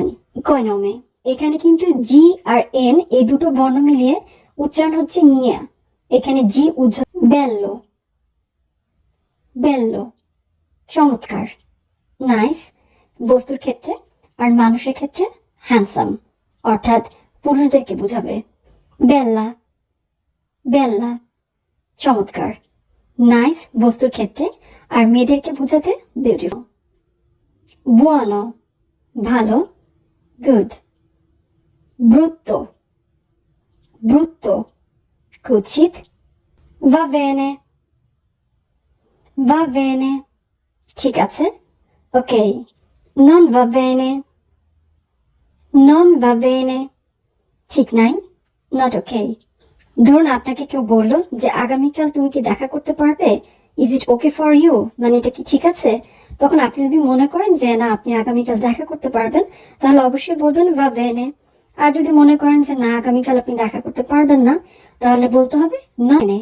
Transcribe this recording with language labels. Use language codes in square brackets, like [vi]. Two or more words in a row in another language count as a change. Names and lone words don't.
[bn] কৈনমে এখানে কিন্তু জি আর এন এই দুটো বর্ণ মিলিয়ে উচ্চারণ হচ্ছে নিয়া, এখানে জি [it] bello bello [bn] চমৎকার, নাইস বস্তুর ক্ষেত্রে, আর মানুষের ক্ষেত্রে হ্যান্ডসাম, অর্থাৎ পুরুষদেরকে বোঝাবে। [it] bella bella [bn] চমৎকার, নাইস বস্তুর ক্ষেত্রে, আর মেয়েদেরকে বোঝাতে বিউটিফুল। বুয়ানো ভালো, গুড। [it] brutto, brutto, কুৎসিত, va bene, [bn] ঠিক আছে, ওকে, [it] non va bene, non va bene, [bn] ঠিক নাই, [en] not okay. [bn] ধরুন আপনাকে কেউ বলল যে আগামীকাল তুমি কি দেখা করতে পারবে, [en] is it okay for you, [bn] মানে এটা কি ঠিক আছে? তখন আপনি যদি মনে করেন যে না আপনি আগামীকাল দেখা করতে পারবেন, তাহলে অবশ্যই বলবেন va bene। আর যদি মনে করেন যে না আগামীকাল আপনি দেখা করতে পারবেন না, তাহলে বলতে হবে না bene।